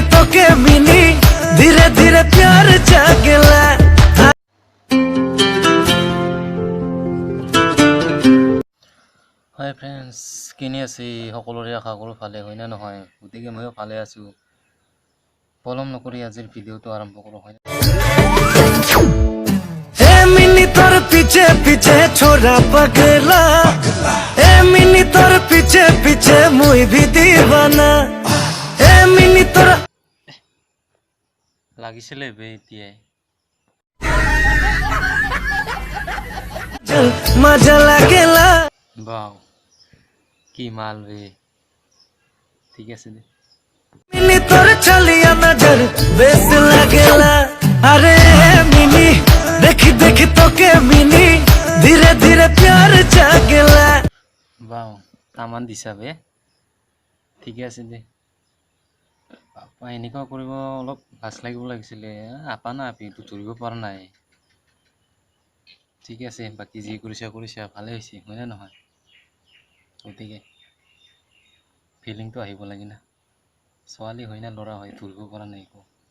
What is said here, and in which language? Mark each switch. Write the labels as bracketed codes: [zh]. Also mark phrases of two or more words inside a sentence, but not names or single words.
[sck] के मिनी धीरे धीरे प्यार जागला [en] Hi friends [as] किने আছে সকলোৰে আশা কৰো ভালে হয় না নহয় গতিকে মইও ভালে আছো পলম নকৰি আজিৰ ভিডিওটো আৰম্ভ কৰো হয় [sck] ए मिनी तोर पीछे पीछे छोरा पगला ए मिनी तोर पीछे पीछे मुई भी दीवाना ए मिनी तोर [as] লাগিছিলে বে এতিয়াই [sck] चल मजा लागेला [as] বাও কি মাল বে ঠিক আছে দে [sck] मिनी तोर चलिया नजर बेस लागेला अरे मिनी देखी देखी तो के मिनी धीरे धीरे प्यार जागला [as] বাও তামান দিছা বে ঠিক আছে দে আপা এনেকুৱা কৰিব অলপ লাজ লাগিব লাগিছিলে আপা না আপি তো ধৰিব পৰা নাই ঠিক আছে বাকি যি কৰিছা ভালে হৈছে হয় না নহয় গতিকে ফিলিংটো আহিব লাগে না ছোৱালী হয় না ল'ৰা হয় ধৰিব পৰা নাই একো